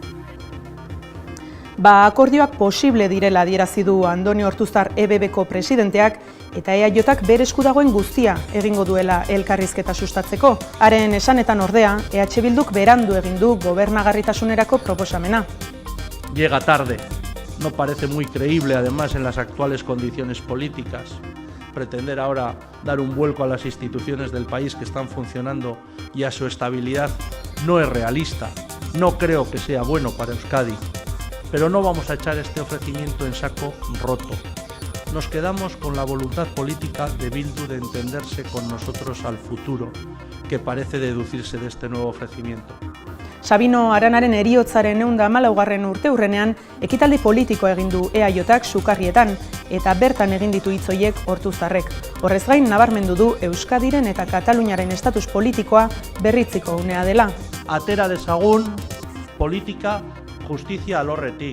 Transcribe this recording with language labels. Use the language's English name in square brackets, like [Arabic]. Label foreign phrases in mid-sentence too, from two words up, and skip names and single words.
[Basque] Akordioak posible direla adierazi du Andoni Ortuzar EBBko presidenteak eta EAJak bere esku dagoen guztia egingo duela elkarrizketa sustatzeko. Haren esanetan ordea, EH Bilduk berandu egin du gobernagarritasunerako proposamena. [Spanish] Llega tarde. no parece muy creíble además en las actuales condiciones políticas. Pretender ahora dar un vuelco a las instituciones del país que están funcionando y a su estabilidad no es realista. No creo que sea bueno para Euskadi, pero no vamos a echar este ofrecimiento en saco roto. Nos quedamos con la voluntad política de Bildu de entenderse con nosotros al futuro, que parece deducirse de este nuevo ofrecimiento. [Basque] Sabino Aranaren heriotzaren 114. urteurrenean ekitaldi politikoa egin du EAJak Sukarrietan eta bertan egin ditu hitz horiek Ortuzarrek. Horrez gain nabarmendu du Euskadiren eta Kataluniaren estatus politikoa berritziko unea dela. Atera dezagun politika justizia alorretik.